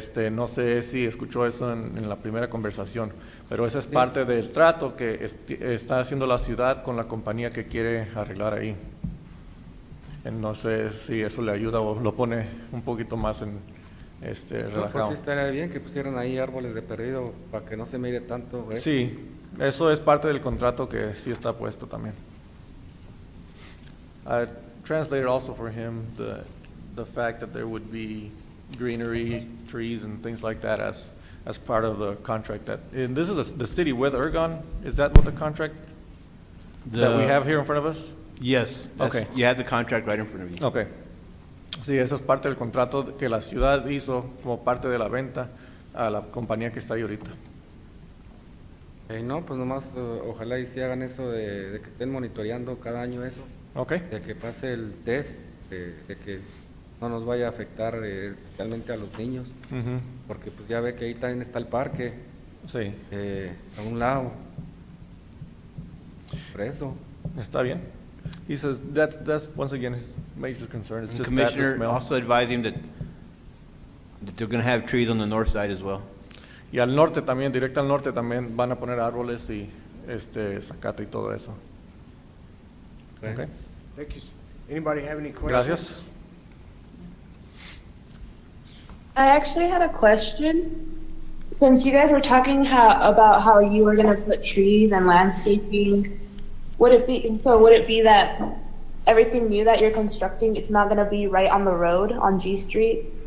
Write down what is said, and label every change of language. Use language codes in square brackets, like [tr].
[es] No sé si escuchó eso en la primera conversación, pero esa es parte del trato que está haciendo la ciudad con la compañía que quiere arreglar ahí. No sé si eso le ayuda o lo pone un poquito más en no, pues relajado. sí estaría bien que pusieran ahí árboles de perdido para que no se mire tanto, ¿eh? Sí, eso es parte del contrato que sí está puesto también. [en] I translated also for him the fact that there would be greenery, trees, and things like that as part of the contract. And this is the city with Ergon. Is that what the contract that we have here in front of us? Yes, Okay. you have the contract right in front of you. Okay. [es] Sí, eso es parte del contrato que la ciudad hizo como parte de la venta a la compañía que está ahí ahorita. No, pues nomás ojalá y si hagan eso de que estén monitoreando cada año eso, [en] Okay. [es] de que pase el test, de que no nos vaya a afectar especialmente a los niños, Ujú. porque pues ya ve que ahí también está el parque, Sí, a un lado. Por eso. está bien. [en] He says that's once again his major concern. It's And just that, the Commissioner smell. also advised him that they're going to have trees on the north side as well. [es] Y al norte también, directo al norte también van a poner árboles y zacate y todo eso. [en] Okay. Thank you. Anybody have any questions? [es] Gracias. [en] I actually had a question. Since you guys were talking about how you were gonna put trees and landscaping, would it be that everything new that you're constructing, it's not gonna be right on the road on G Street?